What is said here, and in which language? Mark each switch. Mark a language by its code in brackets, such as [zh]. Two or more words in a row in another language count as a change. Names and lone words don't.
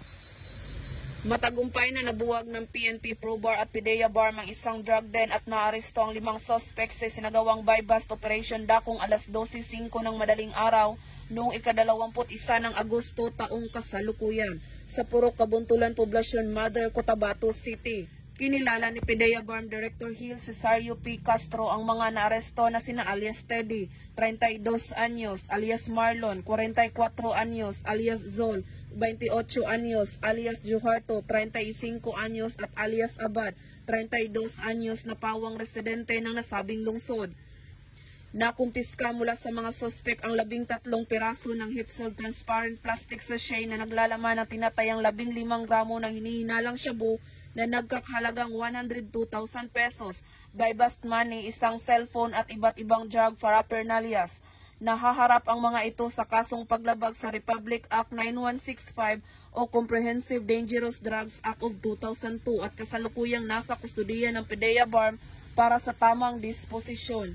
[tl] Matagumpay na nabuwag ng PNP Probar at PDEA Barm ang isang drug den at naaresto ang 5 suspects sa sinagawang [en] bypass operation [tl] dakong alas 12:05 ng madaling araw noong ika-21 ng Agosto taong kasalukuyan sa Purok Kabuntulan Poblacion Mother, Cotabato City. Kinilala ni PDEA Barm Director Hill Cesario P. Castro ang mga naaresto na sina alias Teddy, 32 anyos, alias Marlon, 44 anyos, alias Zol, 28 anyos, alias Juharto, 35 anyos at alias Abad, 32 anyos na pawang residente ng nasabing lungsod. Nakumpiska mula sa mga suspect ang 13 piraso ng [en] heat-sealed transparent plastic sachet [tl] na naglalaman ng tinatayang 15 gramo ng hinihinalang shabu na nagkakahalagang 102,000 pesos, [en] bypass money, [tl] isang cellphone at iba't ibang [en] drug paraphernalias. [tl] Nahaharap ang mga ito sa kasong paglabag sa Republic Act 9165 o Comprehensive Dangerous Drugs Act of 2002 at kasalukuyang nasa kustudiya ng PDEA BARM para sa tamang disposisyon.